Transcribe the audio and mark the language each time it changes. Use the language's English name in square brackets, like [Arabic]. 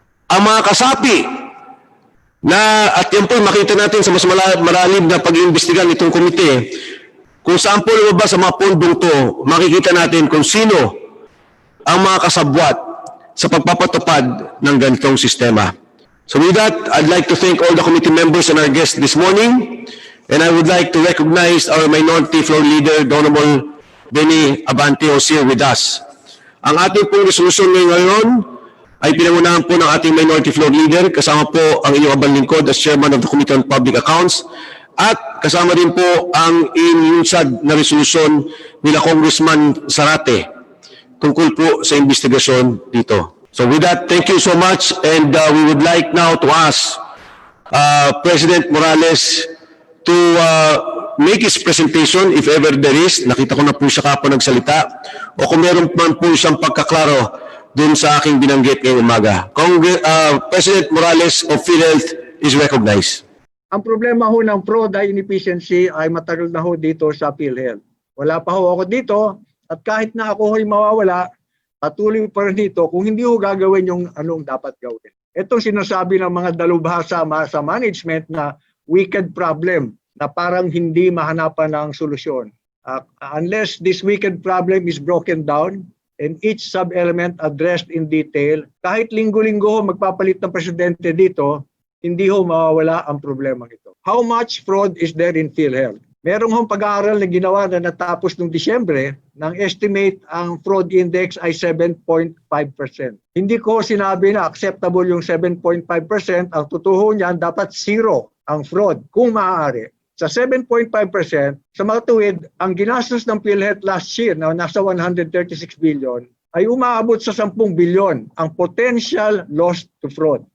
[Filipino] Ang mga kasapi na, at yan po makita natin sa mas malalim na pag-iimbestigan itong komite, kung saan po lumabas sa mga pondong to, makikita natin kung sino ang mga kasabwat sa pagpapatupad ng ganitong sistema. [English] So with that, I'd like to thank all the committee members and our guests this morning, and I would like to recognize our Minority Floor Leader, the Honorable Benny Abante, who's here with us. [Filipino] Ang ating pong resolusyon ngayon ay pinangunahan po ng ating Minority Floor Leader, kasama po ang inyong abang lingkod [English] as Chairman of the Committee on Public Accounts, [Filipino] at kasama din po ang inunsad na resolusyon nila Congressman Zarate tungkol po sa investigasyon dito. [English] So with that, thank you so much, and we would like now to ask President Morales to make his presentation if ever there is. [Filipino] Nakita ko na po siya kapag nagsalita, o kung meron man po siyang pagkaklaro dun sa aking binanggit ngayong umaga. [English] President Morales of PhilHealth is recognized. [Filipino] Ang problema ho ng fraud ay inefficiency ay matagal na ho dito sa PhilHealth. Wala pa ho ako dito at kahit na ako ho'y mawawala, patuloy pa rin dito kung hindi ho gagawin yung anong dapat gawin. Itong sinasabi ng mga dalubhasa sa management na wicked problem na parang hindi mahanapan ng solusyon. [English] Unless this wicked problem is broken down and each sub-element addressed in detail, [Filipino] kahit linggo-linggo ho magpapalit ng presidente dito, hindi ho mawawala ang problema ito. [English] How much fraud is there in PhilHealth? [Filipino] Merong hong pag-aaral na ginawa na natapos noong Disyembre, ng estimate ang fraud index ay 7.5%. Hindi ko sinabi na acceptable yung 7.5%, ang totoo niyan dapat zero ang fraud kung maaari. Sa 7.5%, sa mga tuwid, ang ginastos ng PhilHealth last year na nasa 136 billion, ay umaabot sa 10 bilyon ang [English] potential loss to fraud.